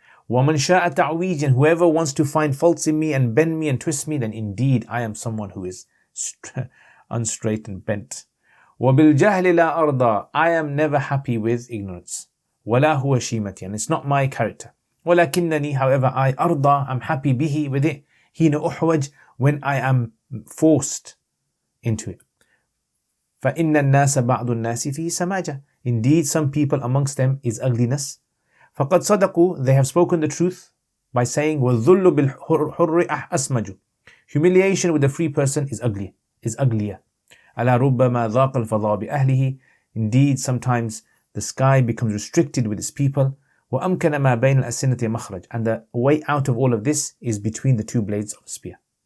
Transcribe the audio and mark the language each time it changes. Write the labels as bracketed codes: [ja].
[ar] ومن شاء تعويج, [en] and whoever wants to find faults in me and bend me and twist me, then indeed I am someone who is unstraight and bent. [ar] وبالجهل لا أرضى, [en] I am never happy with ignorance. [ar] ولا هو شيمتي, [en] and it's not my character. ولكنني, however, I أرضى, I'm happy به, with it. [ar] حين أحوج, [en] when I am forced into it. [ar] فإن الناس بعض الناس فيه سماجة. [en] Indeed, some people amongst them is ugliness. [ar] فقد صدقوا, [en] they have spoken the truth by saying [ar] والذل بالحر أسمج. [en] Humiliation with a free person is uglier. [ar] ألا ربما ضاق الفضاء بأهله. [en] Indeed, sometimes the sky becomes restricted with its people. [ar] وأمكن ما بين الأسنة مخرج, [en] and the way out of all of this is between the two blades of a spear.